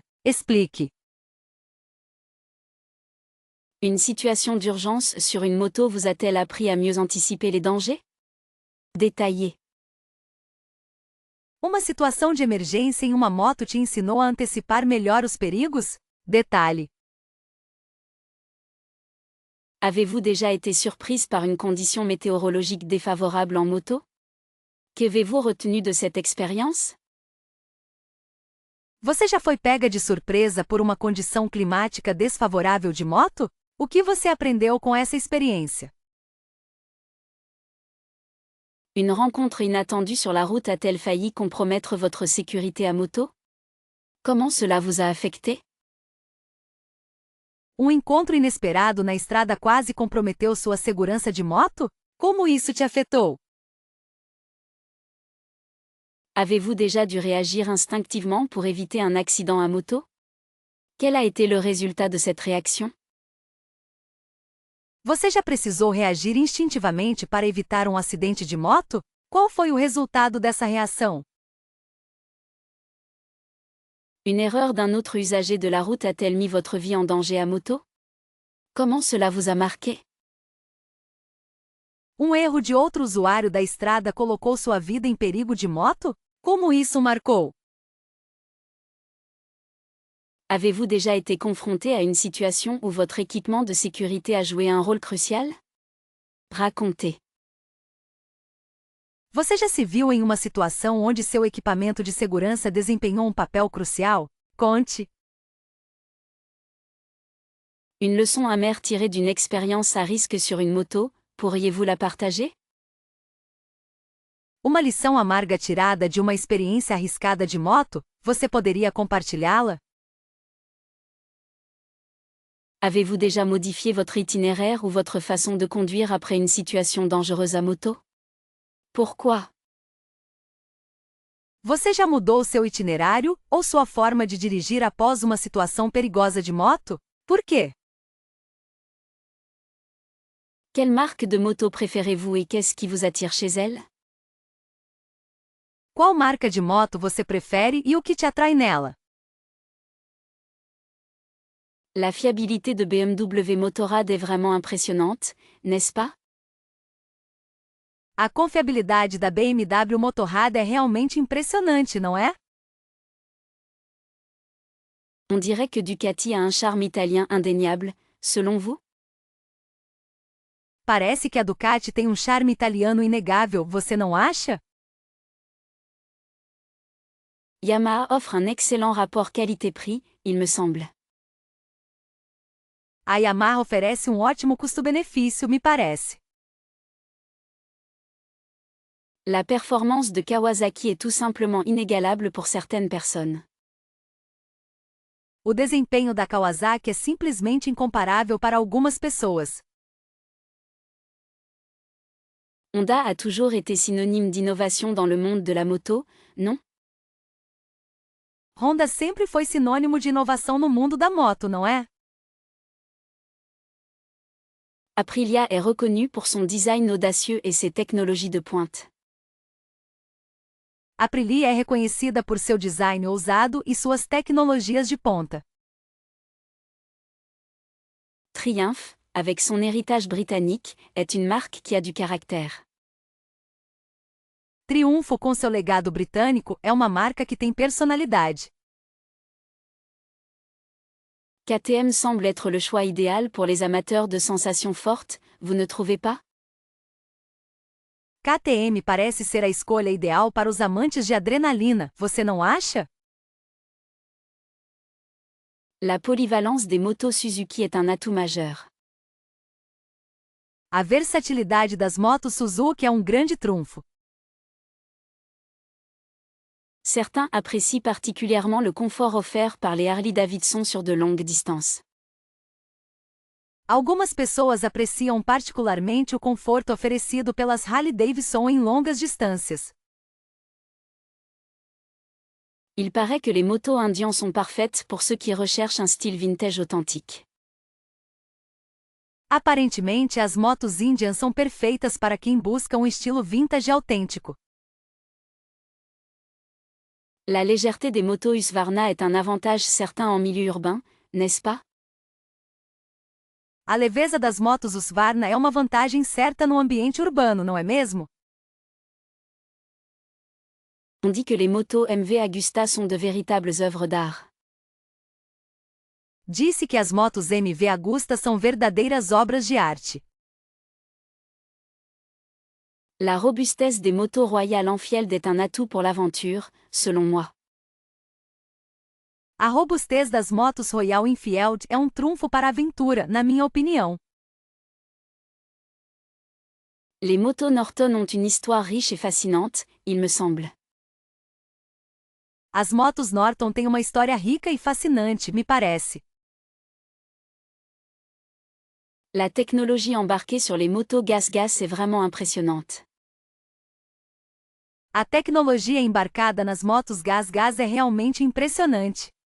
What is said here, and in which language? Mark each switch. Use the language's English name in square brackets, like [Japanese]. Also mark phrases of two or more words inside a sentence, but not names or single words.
[French] Explique. Une situation d'urgence sur une moto vous a-t-elle appris à mieux anticiper les dangers? Détaillez. [Portuguese] Uma situação de emergência em uma moto te ensinou a antecipar melhor os perigos? Detalhe. [French] Avez-vous déjà été surprise par une condition météorologique défavorable en moto? Qu'avez-vous retenu de cette expérience? [Portuguese] Você já foi pega de surpresa por uma condição climática desfavorável de moto? O que você aprendeu com essa experiência? [French] Une rencontre inattendue sur la route a-t-elle failli compromettre votre sécurité à moto? Comment cela vous a affecté? [Portuguese] Encontro inesperado na estrada quase comprometeu sua segurança de moto? Como isso te afetou? [French] Avez-vous déjà dû réagir instinctivement pour éviter un accident à moto? Quel a été le résultat de cette réaction? [Portuguese] Você já precisou reagir instintivamente para evitar um acidente de moto? Qual foi o resultado dessa reação? [French] Une erreur d'un autre usager de la route a-t-elle mis votre vie en danger à moto? Comment cela vous a marqué? [Portuguese] Erro de outro usuário da estrada colocou sua vida em perigo de moto? Como isso marcou? [French] Avez-vous déjà été confronté à une situation où votre équipement de sécurité a joué un rôle crucial? Racontez. [Portuguese] Você já se viu em uma situação onde seu equipamento de segurança desempenhou um papel crucial? Conte. [French] Une leçon amère tirée d'une expérience à risque sur une moto, pourriez-vous la partager? [Portuguese] Uma lição amarga tirada de uma experiência arriscada de moto, você poderia compartilhá-la? [French] Avez-vous déjà modifié votre itinéraire ou votre façon de conduire après une situation dangereuse à moto? Pourquoi? [Portuguese] Você já mudou seu itinerário ou sua forma de dirigir após uma situação perigosa de moto? Por quê? [French] Quelle marque de moto préférez-vous et qu'est-ce qui vous attire chez elle? [Portuguese] Qual marca de moto você prefere e o que te atrai nela? [French] La fiabilité de BMW Motorrad est vraiment impressionnante, n'est-ce pas? [Portuguese] A confiabilidade da BMW Motorrad é realmente impressionante, não é? [French] On dirait que Ducati a un charme italien indéniable, selon vous? [Portuguese] Parece que a Ducati tem um charme italiano inegável, você não acha? [French] Yamaha offre un excellent rapport qualité-prix, il me semble. [Portuguese] A Yamaha oferece um ótimo custo-benefício, me parece. [French] La performance de Kawasaki est tout simplement inégalable pour certaines personnes. [Portuguese] O desempenho da Kawasaki é simplesmente incomparável para algumas pessoas. [French] Honda a toujours été synonyme d'innovation dans le monde de la moto, non? [Portuguese] Honda sempre foi sinônimo de inovação no mundo da moto, não é? [French] Aprilia est reconnu pour son design audacieux et ses technologies de pointe. [Portuguese] Aprilia é reconhecida por seu design ousado e suas tecnologias de ponta. [French] Triumph, avec son héritage britannique, est une marque qui a du caractère. [Portuguese] Triunfo com seu legado britânico é uma marca que tem personalidade. [French] KTM semble être le choix idéal pour les amateurs de sensations fortes, vous ne trouvez pas? [Portuguese] KTM parece ser a escolha ideal para os amantes de adrenalina, você não acha? [French] La polyvalence des motos Suzuki est un atout majeur. [Portuguese] A versatilidade das motos Suzuki é um grande trunfo. [French] Certains apprécient particulièrement le confort offert par les Harley-Davidson sur de longues distances. [Portuguese] Algumas pessoas apreciam particularmente o conforto oferecido pelas Harley-Davidson em longas distâncias. [French] Il paraît que les motos indians sont parfaites pour ceux qui recherchent un style vintage authentique. [Portuguese] Aparentemente, as motos Indian são perfeitas para quem busca um estilo vintage autêntico. [French] La légèreté des motos Husqvarna est un avantage certain en milieu urbain, n'est-ce pas? [Portuguese] A leveza das motos Husqvarna é uma vantagem certa no ambiente urbano, não é mesmo? [French] On dit que les motos MV Agusta sont de véritables œuvres d'art. [Portuguese] Disse que as motos MV Agusta são verdadeiras obras de arte. [French] La robustesse des motos Royal Enfield est un atout pour l'aventure, selon moi. [Portuguese] A robustez das motos Royal Enfield é um trunfo para a aventura, na minha opinião. [French] Les motos Norton ont une histoire riche et fascinante, il me semble. [Portuguese] As motos Norton têm uma história rica e fascinante, me parece. [French] La technologie embarquée sur les motos gas-gas est vraiment impressionnante. [Portuguese] A tecnologia embarcada nas motos gás-gás é realmente impressionante.